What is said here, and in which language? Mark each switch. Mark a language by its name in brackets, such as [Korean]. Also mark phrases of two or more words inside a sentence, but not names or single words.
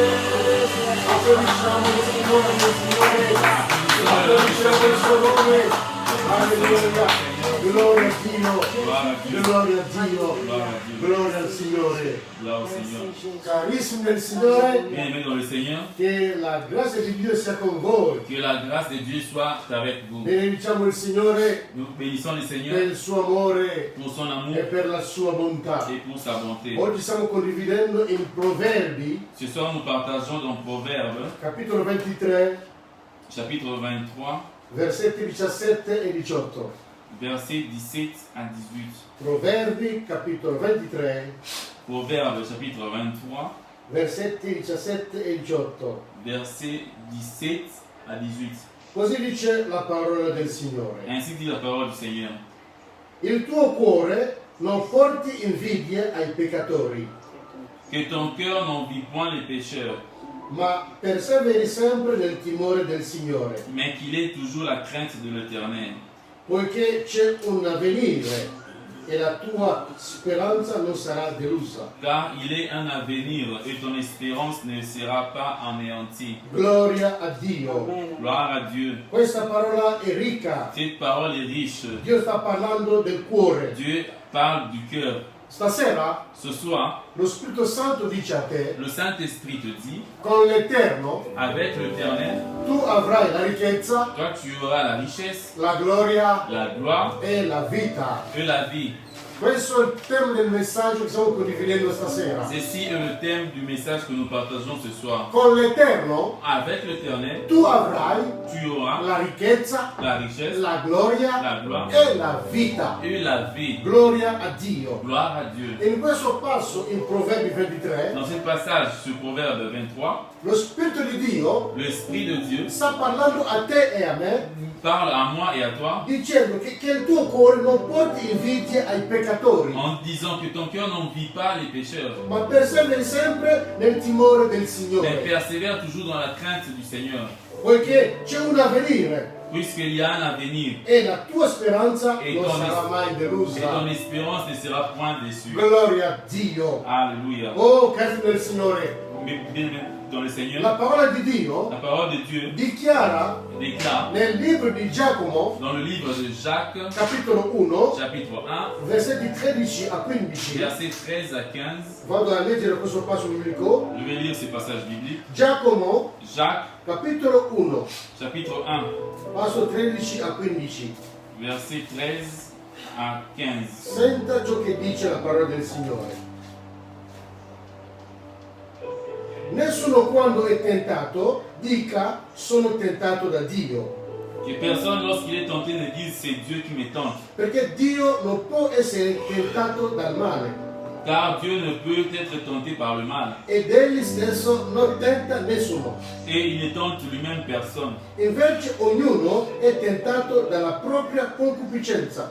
[Italian] Applaudisciamo il Signore, applaudisciamo il suo nome. Alleluia. Gloria a Dio, gloria a Dio, gloria al Signore. [French] Gloire au Seigneur. [Italian] Carissimi del Signore, [French] Bien-aimés dans le Seigneur, [Italian] che la grazia di Dio sia con voi. [French] que la grâce de Dieu soit avec vous. [Italian] Benediciamo il Signore [French] Nous bénissons le [Italian] per [French] Seigneur [Italian] il suo amore [French] pour son amour [Italian] e per la sua bontà. [French] et pour sa bonté. [Italian] Oggi stiamo condividendo in Proverbi, [French] Ce soir, nous partageons dans Proverbe, [Italian] capitolo 23, [French] chapitre 23, [Italian] versetti 17 e 18. [French] versets 17 à 18. [Italian] Proverbi, capitolo 23, [French] Proverbe, chapitre 23, [Italian] versetti 17 e 18. [French] versets 17 à 18. [Italian] Così dice la parola del Signore. [French] Ainsi dit la parole du Seigneur. [Italian] Il tuo cuore non porti invidia ai peccatori, [French] Que ton cœur n'envie point les pécheurs, [Italian] ma perseveri sempre nel timore del Signore, [French] mais qu'il ait toujours la crainte de l'Éternel. [Italian] poiché c'è un avvenire e la tua speranza non sarà delusa. [French] Car il est un avenir et ton espérance ne sera pas anéantie. [Italian] Gloria a Dio. [French] Gloire à Dieu. [Italian] Questa parola è ricca. [French] Cette parole est riche. [Italian] Dio sta parlando del cuore. [French] Dieu parle du cœur. [Italian] Stasera [French] Ce soir, [Italian] lo Spirito Santo dice a te, [French] le Saint-Esprit te dit, [Italian] con l'Eterno [French] avec l'Éternel, [Italian] tu avrai la ricchezza, [French] toi tu auras la richesse, [Italian] la gloria [French] la gloire [Italian] e la vita. [French] et la vie. [Italian] Questo è il tema del messaggio che stiamo condividendo stasera. [French] Ceci est le thème du message que nous partageons ce soir. [Italian] Con l'Eterno [French] Avec l'Éternel, [Italian] tu avrai [French] tu auras [Italian] la ricchezza, [French] la richesse, [Italian] la gloria [French] la gloire [Italian] e la vita. [French] et la vie. [Italian] Gloria a Dio. [French] Gloire à Dieu. [Italian] E in questo passo, in Proverbi 23, [French] Dans ce passage, ce proverbe 23, [Italian] lo Spirito di Dio [French] l'Esprit de Dieu [Italian] sta parlando a te e a me, [French] parle à moi et à toi [Italian] dicendo che il tuo cuore non porti invidia ai peccatori, [French] en disant que ton cœur n'envie pas les pécheurs, [Italian] ma perseveri sempre nel timore del [French] mais [Italian] Signore, [French] persévère toujours dans la crainte du Seigneur, [Italian] poiché c'è un avvenire [French] puisqu'il y a un avenir [Italian] e la tua speranza e non [French] ton, [Italian] sarà mai [French] et ton [Italian] delusa. [French] espérance ne sera point déçue. [Italian] Gloria a Dio. [French] Alléluia. [Italian] Oh, cari del Signore, [French] Mais bien, dans le Seigneur, [Italian] la parola di Dio [French] la parole de Dieu [Italian] dichiara [French] déclare [Italian] nel libro di Giacomo, [French] dans le livre de Jacques, [Italian] capitolo 1, [French] chapitre 1, [Italian] versetti 13 a 15. [French] versets 13 à 15. [Italian] Vado a leggere questo passo biblico. [French] Je vais lire ces passages bibliques. [Italian] Giacomo, [French] Jacques, [Italian] capitolo 1, [French] chapitre 1, [Italian] passo 13 a 15. [French] versets 13 à 15. [Italian] Senta ciò che dice la parola del Signore. Nessuno quando è tentato dica sono tentato da Dio, [French] Que personne, lorsqu'il est tenté, ne dise c'est Dieu qui me tente. [Italian] perché Dio non può essere tentato dal male [French] Car Dieu ne peut être tenté par le mal. [Italian] ed egli stesso non tenta nessuno. [French] Et il ne tente lui-même personne. [Italian] Invece ognuno è tentato dalla propria concupiscenza,